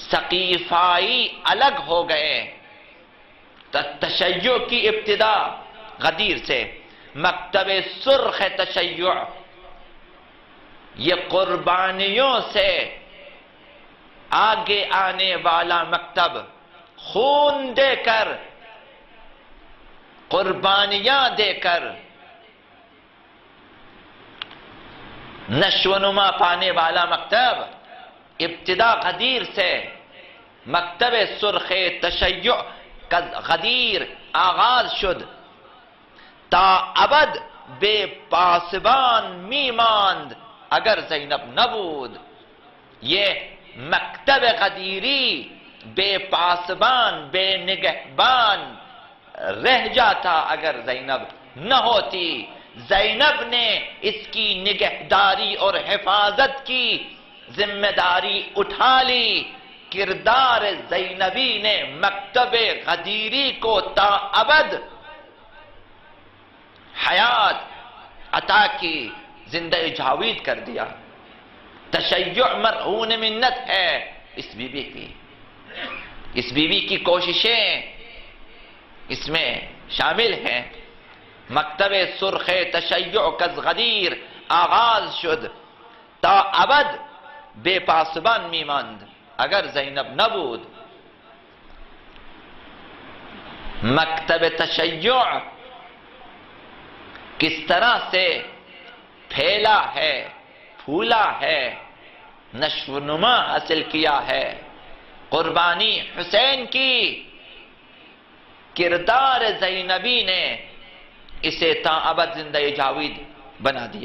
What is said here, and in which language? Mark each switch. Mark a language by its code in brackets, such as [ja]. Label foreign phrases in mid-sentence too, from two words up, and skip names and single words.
[ur] ثقیفائی الگ ہو گئے. تشیع کی ابتدا غدیر سے، مکتب سرخ تشیع یہ قربانیوں سے آگے آنے والا مکتب، خون دے کر، قربانیاں دے کر نشو و نما پانے والا مکتب، ابتدا غدیر سے [fa] مکتب سرخ تشیع کا غدیر آغاز شد، تا ابد بے پاسبان می ماند اگر زینب نبود. [ur] یہ مکتب غدیری بے پاسبان، بے نگہبان رہ جاتا اگر زینب نہ ہوتی. زینب نے اس کی نگہداری اور حفاظت کی ذمہ داری اٹھا لی. کردار زینبی نے مکتب غدیری کو تا ابد حیات عطا کی، زندہ جاوید کر دیا. تشیع مرہون منت ہے اس بی بی کی. اس بی بی کی کوششیں اس میں شامل ہیں. [fa] مکتب سرخ تشیع کز غدیر آغاز شد، تا ابد بے پاسبان می ماند اگر زینب نبود. [ur] مکتب تشیع کس طرح سے پھیلا ہے، پھولا ہے، نشو و نما حاصل کیا ہے. قربانی حسین کی، کردار زینبی نے اسے تا ابد زندہ جاوید بنا دیا.